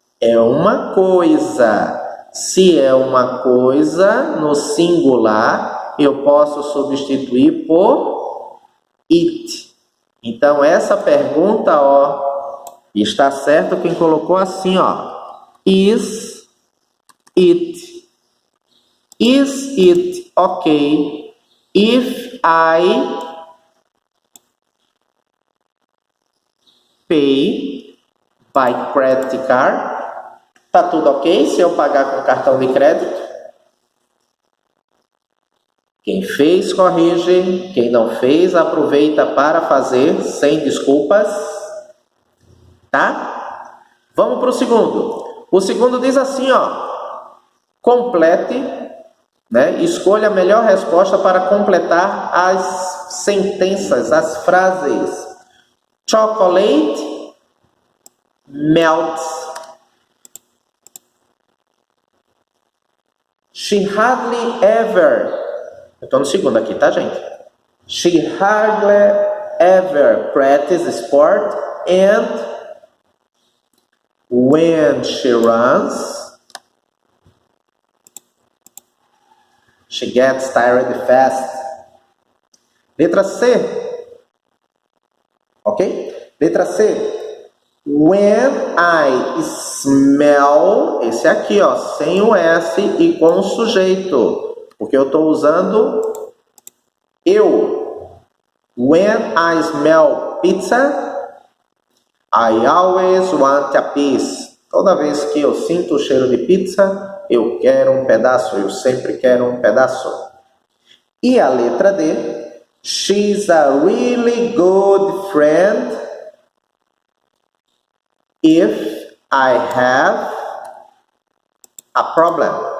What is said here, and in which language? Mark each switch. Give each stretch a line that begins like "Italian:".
Portuguese: É uma coisa. Se é uma coisa no singular, eu posso substituir por it. Então, essa pergunta, ó, está certo quem colocou assim, ó.
English: Is it? Is it okay if I pay by credit card?
Portuguese: Tá tudo ok se eu pagar com cartão de crédito? Quem fez, corrige. Quem não fez, aproveita para fazer sem desculpas. Tá? Vamos para o segundo. O segundo diz assim, ó. Complete, né? Escolha a melhor resposta para completar as sentenças, as frases.
English: Chocolate melts. She hardly ever.
Portuguese: Eu estou no segundo aqui, tá, gente?
English: She hardly ever practices sport and when she runs, she gets tired fast.
Portuguese: Letra C. Ok? Letra C.
English: When I smell,
Portuguese: esse aqui, ó, sem o S e com o sujeito, porque eu estou usando eu.
English: When I smell pizza, I always want a piece.
Portuguese: Toda vez que eu sinto o cheiro de pizza, eu quero um pedaço, eu sempre quero um pedaço. E a letra D,
English: she's a really good friend if I have a problem.